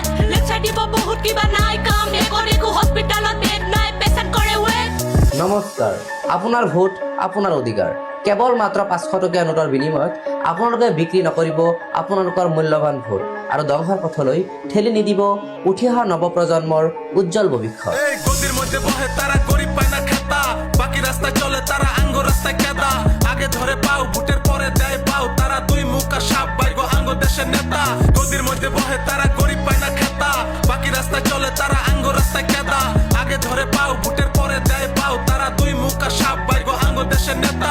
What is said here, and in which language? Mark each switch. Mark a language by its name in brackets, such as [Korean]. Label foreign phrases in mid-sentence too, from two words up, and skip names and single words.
[Assamese] লেকচাৰ দিব বহুত কিবা নাই কাম, একো হস্পিটেলত বেড নাই পেচেণ্ট কৰে ৱেট। নমস্কাৰ, আপোনাৰ ভোট আপোনাৰ অধিকাৰ। কেৱল মাত্ৰ 500 টকীয়া নোটৰ বিনিময়ত আপোনালোকে বিক্ৰী নকৰিব আপোনালোকৰ মূল্যৱান ভোট আৰু ধ্বংসৰ পথলৈ ঠেলি নিদিব উঠি অহা নৱপ্ৰজন্মৰ উজ্জ্বল ভৱিষ্যৎ। [Bangla] এই গদির মধ্যে বহে তারা গরিব পায় না খেতা, বাকি রাস্তায় চলে তারা আঙ্গ রাস্তায় কেদা। আগে ধরে পাও ভোটের পরে দেয় পাও, তারা দুই মুখা সাপ বাইগো আঙ্গ দেশের নেতা। গদির মধ্যে বহে তারা গরিব পায় না খেতা, বাকি রাস্তায় চলে তারা আঙ্গ রাস্তায় কেদা। আগে ধরে পাও ভোটের পরে দেয় পাও, তারা দুই মুখা সাপ বাইগো আঙ্গ দেশের নেতা।